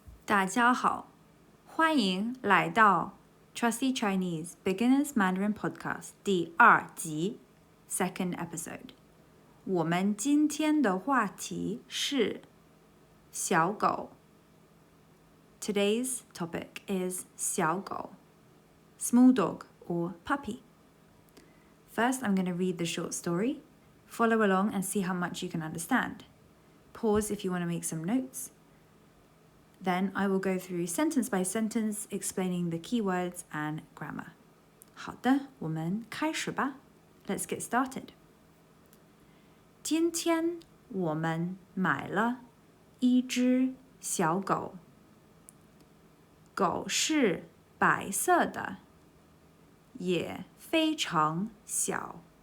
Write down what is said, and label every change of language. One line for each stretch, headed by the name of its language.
Chinese: 大家好，欢迎来到 Trusty Chinese Beginners Mandarin Podcast 第2集
English: Second Episode。
Chinese: 我们今天的话题是小狗。
English: Today's topic is 小狗 small dog or puppy. First, I'm going to read the short story. Follow along and see how much you can understand. Pause if you want to make some notes.Then I will go through sentence by sentence, explaining the keywords and grammar.
Chinese: 好的，我们开始吧。
English: Let's get started.
Chinese: 今天我们买了一只小狗。狗是白色的，也非常小。